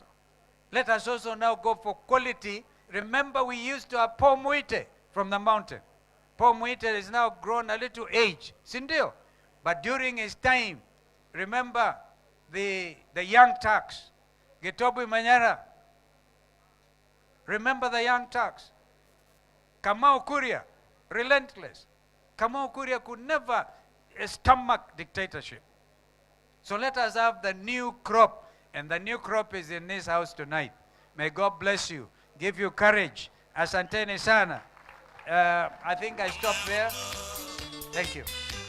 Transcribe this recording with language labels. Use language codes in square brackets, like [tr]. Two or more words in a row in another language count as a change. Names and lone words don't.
[en] Let us also now go for quality. Remember, we used to have Paul Muite from the mountain. Paul Muite is now grown a little age, Sindio. But during his time, remember the young Turks, Getobu Manyara. Remember the young Turks. Kamau Kuria, relentless. Kamau Kuria could never stomach dictatorship. So let us have the new crop, and the new crop is in this house tonight. May God bless you, give you courage. [sw] Asanteni sana. [en] I think I stop there. Thank you.